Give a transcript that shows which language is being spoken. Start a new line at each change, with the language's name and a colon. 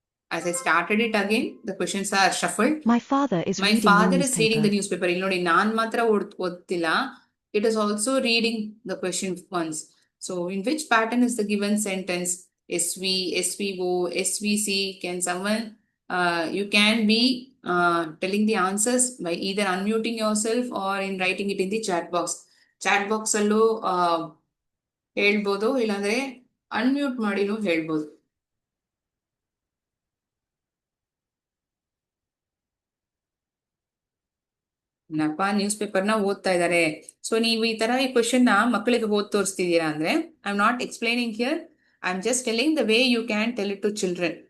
English: As I started it again, the questions are shuffled. My father is My reading the father is reading the newspaper.
Kannada: newspaper. ಇಲ್ಲಿ ನೋಡಿ ನಾನ್ ಮಾತ್ರ ಓದ್ತಿಲ್ಲ.
English: It is also reading the question once. So in which pattern is the given sentence? SV, SVO, SVC. Can someone, you can be telling the answers by either unmuting yourself or in writing it in the chat box.
Kannada: Chat box ಅಲ್ಲೂ ಹೇಳ್ಬೋದು, ಇಲ್ಲಾಂದ್ರೆ unmute ಮಾಡಿನೂ ಹೇಳ್ಬೋದು. ನಪ್ಪ news ಪೇಪರ್ನ ಓದ್ತಾ ಇದ್ದಾರೆ. So ನೀವು ಈ ತರ ಈ ಕ್ವಶನ್ ನ ಮಕ್ಕಳಿಗೆ ಓದ್ ತೋರಿಸ್ತಿದ್ದೀರಾ ಅಂದ್ರೆ
English: I am not explaining here, I am just telling the way you can tell it to children.